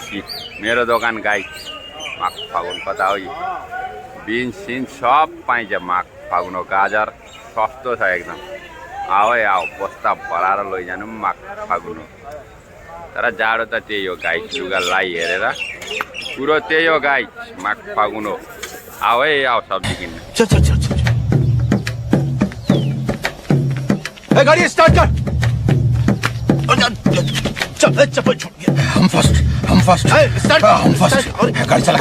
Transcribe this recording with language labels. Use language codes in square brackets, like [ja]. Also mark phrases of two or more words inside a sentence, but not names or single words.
[ne] मेरो दोकान गाइस माघ फागुन कता हो बिन्स सिन्स सब पाइन्छ माघ फागुन गाजर सस्तो छ एकदम आऊ है आऊ बस्ता भराएर लैजानु माघ फागुन तर जाडो त त्यही हो गाइस लुगा लाइ हेरेर कुरो त्यही हो गाइस माघ फागुन हो आऊ है आऊ सब्जी किन्न [hi] गाड़ी स्टार्ट कर हम फर्स्ट स्टार्ट गाड़ी चला